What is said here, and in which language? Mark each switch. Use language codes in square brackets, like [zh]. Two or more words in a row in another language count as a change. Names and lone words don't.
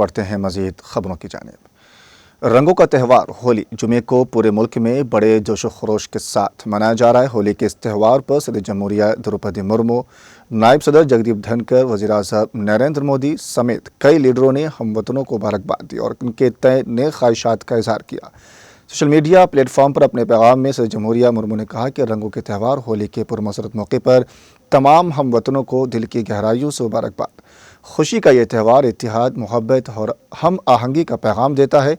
[ur] بڑھتے ہیں مزید خبروں کی جانب۔ رنگوں کا تہوار ہولی جمعے کو پورے ملک میں بڑے جوش و خروش کے ساتھ منایا جا رہا ہے۔ ہولی کے اس تہوار پر صدر جمہوریہ دروپدی مرمو، نائب صدر جگدیپ دھنکر، وزیر اعظم نریندر مودی سمیت کئی لیڈروں نے ہم وطنوں کو مبارکباد دی اور ان کے تئیں نیک خواہشات کا اظہار کیا۔ [en] social media platform [ur] پر اپنے پیغام میں صدر جمہوریہ مرمو نے کہا کہ رنگوں کے تہوار ہولی کے پرمسرت موقع پر تمام ہم وطنوں کو دل کی گہرائیوں سے مبارکباد۔ خوشی کا یہ تہوار اتحاد، محبت اور ہم آہنگی کا پیغام دیتا ہے۔